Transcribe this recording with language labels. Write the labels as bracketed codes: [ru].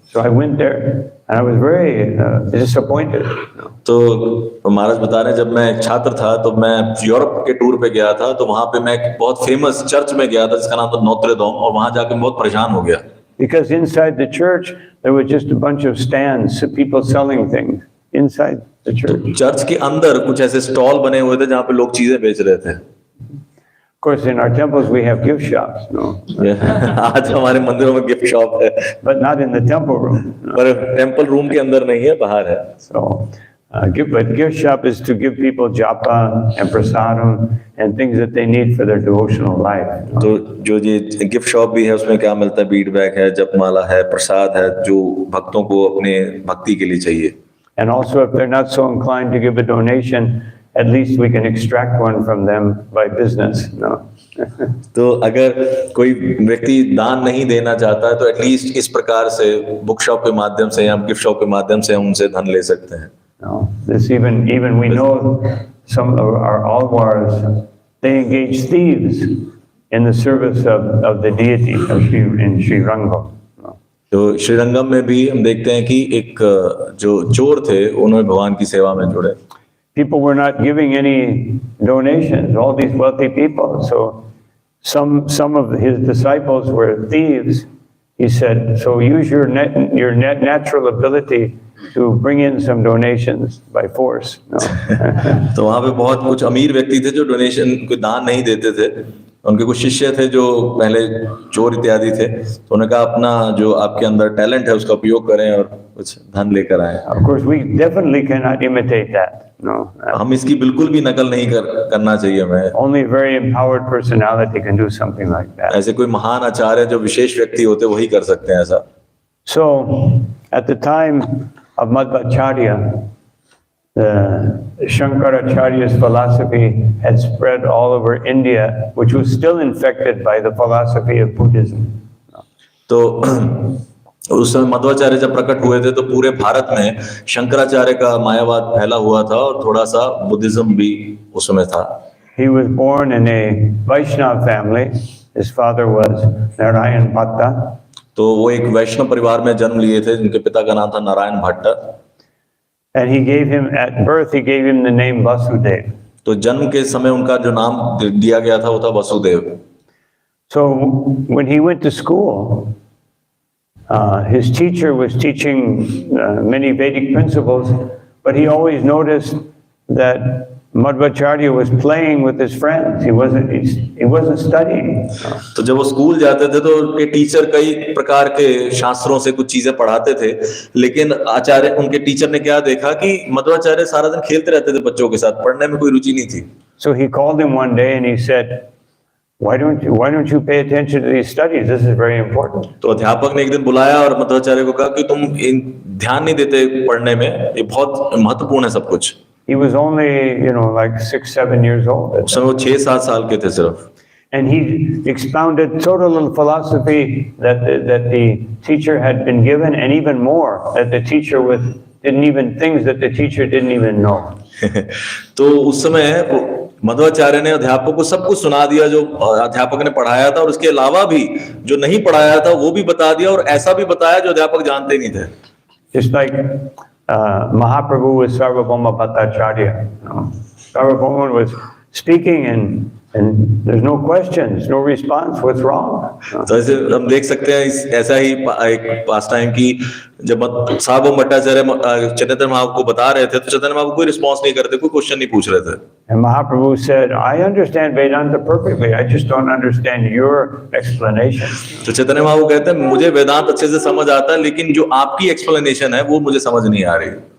[en] So I went there, and I was very disappointed. [hi] तो महाराज बता रहे हैं, जब मैं एक छात्र था तो मैं यूरोप के टूर पे गया था, तो वहां पे मैं एक बहुत फेमस चर्च में गया था जिसका नाम था नोत्रे डेम, और वहां जाके बहुत परेशान हो गया। [en] Because inside the church there were just a bunch of stands, people selling things inside the church. [hi] तो चर्च के अंदर कुछ ऐसे स्टॉल बने हुए थे जहाँ पे लोग चीजें बेच रहे थे। [en] Of course, in our temples we have gift shops, no? [hi] आज हमारे मंदिरों में गिफ्ट शॉप है, [en] But not in the temple room. No? [hi] पर टेम्पल रूम के अंदर नहीं है, बाहर है। [en] So, but gift shop is to give people japa and prasadam and things that they need for their devotional life. No? [hi] तो जो ये गिफ्ट शॉप भी है, उसमें क्या मिलता है? बीड बैग है, जपमाला है, प्रसाद है, जो भक्तों को अपने भक्ति के लिए चाहिए। [en] And also, if they're not so inclined to give a donation, at least we can extract one from them by business. No. [hi] तो अगर कोई व्यक्ति दान नहीं देना चाहता है तो एटलीस्ट इस प्रकार से बुक शॉप के माध्यम से या गिफ्ट शॉप के माध्यम से हम उनसे धन ले सकते हैं। [en] No, this even we know some of our alwars, they engage thieves in the service of the deity in Sri Rangam. No. [hi] तो श्रीरंगम में भी हम देखते हैं कि एक जो चोर थे उन्होंने भगवान की सेवा में जुड़े. [en] People were not giving any donations, all these wealthy people. So some of his disciples were thieves. He said, so use your natural ability to bring in some donations by force. No. [hi] तो वहाँ पे बहुत कुछ अमीर व्यक्ति थे जो donation को दान नहीं देते थे. उनके कुछ शिष्य थे जो पहले चोर इत्यादि थे, तो उन्होंने कहा अपना जो आपके अंदर टैलेंट है उसका उपयोग करें और कुछ धन लेकर आए. [en] Of course, we definitely cannot imitate that. No. [hi] हम इसकी बिल्कुल भी नकल नहीं करना चाहिए हमें. [en] Only a very empowered personality can do something like that. [hi] ऐसे कोई महान आचार्य जो विशेष व्यक्ति होते वही कर सकते हैं ऐसा. [en] So, at the time of Madhvacarya, the Shankaracharya's philosophy had spread all over India, which was still infected by the philosophy of Buddhism. [hi] तो उस समय मध्वाचार्य जब प्रकट हुए थे तो पूरे भारत में शंकराचार्य का मायावाद फैला हुआ था और थोड़ा सा बुद्धिज्म भी उस समय था. [en] He was born in a Vaishnava family. His father was Narayan Bhatta. [hi] तो वो एक वैष्णव परिवार में जन्म लिए थे जिनके पिता का नाम था Narayan Bhatt. [en] And he gave him, at birth, he gave him the name Vasudev. [hi] तो जन्म के समय उनका जो नाम दिया गया था वो था Vasudev. [en] So when he went to school, his teacher was teaching many Vedic principles, but he always noticed that Madhvacharya was playing with his friends. He wasn't studying. [hi] तो जब वो स्कूल जाते थे तो उनके टीचर कई प्रकार के शास्त्रों से कुछ चीजें पढ़ाते थे, लेकिन आचार्य उनके टीचर ने क्या देखा कि मध्वाचार्य सारा दिन खेलते रहते थे बच्चों के साथ, पढ़ने में कोई रुचि नहीं थी. [en] So he called him one day and he said, why don't you pay attention to these studies? This is very important. [hi] तो अध्यापक ने एक दिन बुलाया और मध्वाचार्य को कहा कि तुम ध्यान नहीं देते पढ़ने में, ये बहुत महत्वपूर्ण है सब कुछ. [en] He was only, like 6-7 years old. [hi] उस समय वो 6-7 साल के थे सिर्फ. [en] And he expounded total philosophy that the teacher had been given, and even more, that the teacher things that the teacher didn't even know. [hi] तो उस समय मध्वाचार्य ने अध्यापक को सब कुछ सुना दिया जो अध्यापक ने पढ़ाया था, और उसके अलावा भी जो नहीं पढ़ाया था वो भी बता दिया, और ऐसा भी बताया जो अध्यापक जानते नहीं थे. [en] Just like Mahaprabhu with Sarvabhauma Bhattacharya. Sarvabhauma was speaking and there's no questions, no response. What's wrong? [hi] तो ऐसे हम देख सकते हैं ऐसा ही एक पास टाइम की जब सार्वभौम भट्टाचार्य चैतन्य महाप्रभु को बता रहे थे तो चैतन्य महाप्रभु कोई रिस्पांस नहीं करते, कोई क्वेश्चन नहीं पूछ रहे थे. [en] And Mahaprabhu said, I understand Vedanta perfectly. I just don't understand your explanation. [hi] तो चैतन्य महाप्रभु कहते हैं मुझे वेदांत अच्छे से समझ आता है, लेकिन जो आपकी एक्सप्लेनेशन है वो मुझे समझ नहीं आ रही.